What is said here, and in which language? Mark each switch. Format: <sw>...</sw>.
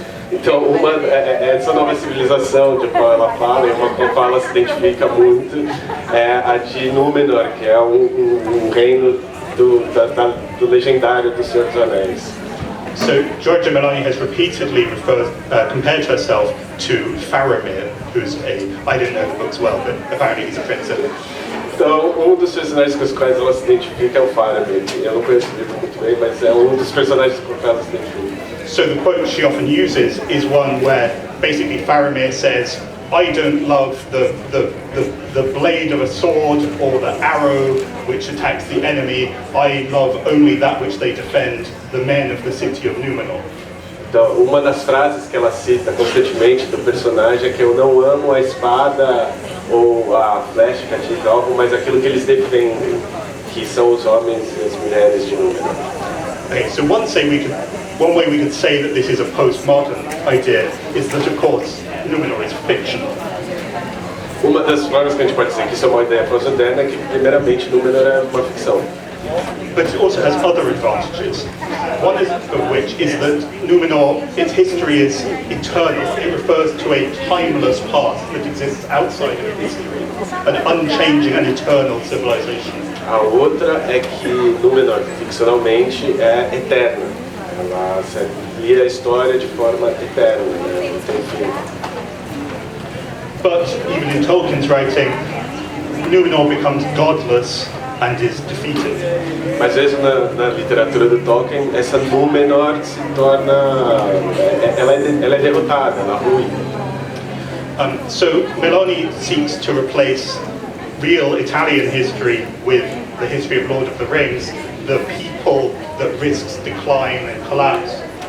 <pt>Então, essa nova civilização de qual ela fala, e uma com a qual ela se identifica muito, é a de Númenor, que é um reino do legendário do Senhor dos Anéis.</pt> <en>So Giorgia Meloni has repeatedly compared herself to Faramir, who's I didn't know the books well, but apparently he's a prince.</en> <pt>Então, dos personagens com os quais ela se identifica é o Faramir. Eu não conheço o livro muito bem, mas é dos personagens com os quais ela se identifica.</pt> <en>So the quote she often uses is one where basically Faramir says, I don't love the blade of a sword or the arrow which attacks the enemy. I love only that which they defend, the men of the city of Numenor.</en> <pt>Então, uma das frases que ela cita constantemente do personagem é que eu não amo a espada ou a flecha que atinge alvo, mas aquilo que eles defendem, que são os homens e as mulheres de Númenor.</pt> <en>Okay, so one way we could say that this is a postmodern idea is that, of course, Numenor is fictional.</en> <pt>Uma das formas que a gente pode dizer que isso é uma ideia pós-moderna é que, primeiramente, Númenor é uma ficção.</pt> <en>But it also has other advantages. One of which is that Numenor, its history is eternal. It refers to a timeless past that exists outside of history, an unchanging and eternal civilization.</en> <pt>A outra é que Númenor, ficcionalmente, é eterna. Ela lia a história de forma eterna, não tem fim.</pt> <en>But even in Tolkien's writing, Numenor becomes godless and is defeated.</en> <pt>Mas mesmo na literatura do Tolkien, essa Númenor se torna, ela é derrotada, ela é ruim.</pt> <en>So Meloni seeks to replace real Italian history with the history of Lord of the Rings, the people that risks decline and collapse.</en>